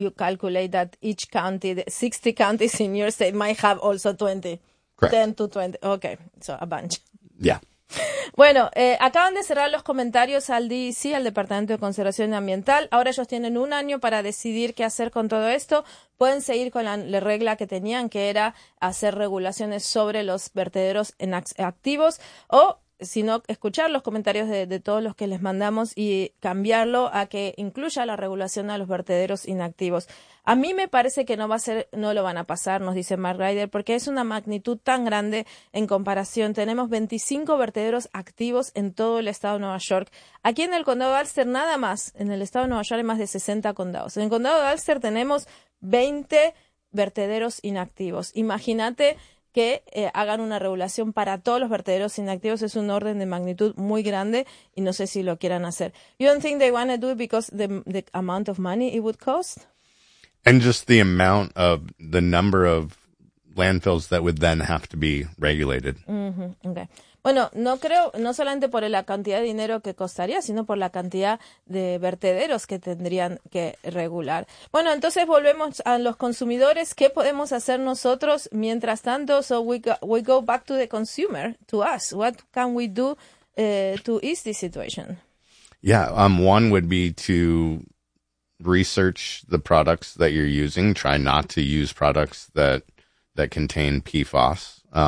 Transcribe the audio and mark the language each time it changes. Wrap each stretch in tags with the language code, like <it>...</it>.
<en>you calculate that each county, the 60 counties in your state, might have also 20. Correct. 10 to 20. Okay, so a bunch. Yeah.</en> <es>Bueno, acaban de cerrar los comentarios al DEC, al Departamento de Conservación Ambiental. Ahora ellos tienen un año para decidir qué hacer con todo esto. Pueden seguir con la regla que tenían, que era hacer regulaciones sobre los vertederos en activos, o si no, escuchar los comentarios de todos los que les mandamos y cambiarlo a que incluya la regulación a los vertederos inactivos. A mí me parece que no lo van a pasar, nos dice Mark Ryder, porque es una magnitud tan grande en comparación. Tenemos 25 vertederos activos en todo el estado de Nueva York. Aquí en el condado de Ulster, nada más, en el estado de Nueva York hay más de 60 condados. En el condado de Ulster tenemos 20 vertederos inactivos. Imagínate que hagan una regulación para todos los vertederos inactivos. Es un orden de magnitud muy grande y no sé si lo quieran hacer.</es> <en>You don't think they want to do it because the amount of money it would cost? And just the amount of the number of landfills that would then have to be regulated. Mm-hmm. Okay.</en> <es>Bueno, no creo, no solamente por la cantidad de dinero que costaría, sino por la cantidad de vertederos que tendrían que regular. Bueno, entonces volvemos a los consumidores. ¿Qué podemos hacer nosotros mientras tanto?</es> <en>So we go back to the consumer, to us. What can we do to ease the situation? Yeah, one would be to research the products that you're using. Try not to use products that contain PFAS.</en>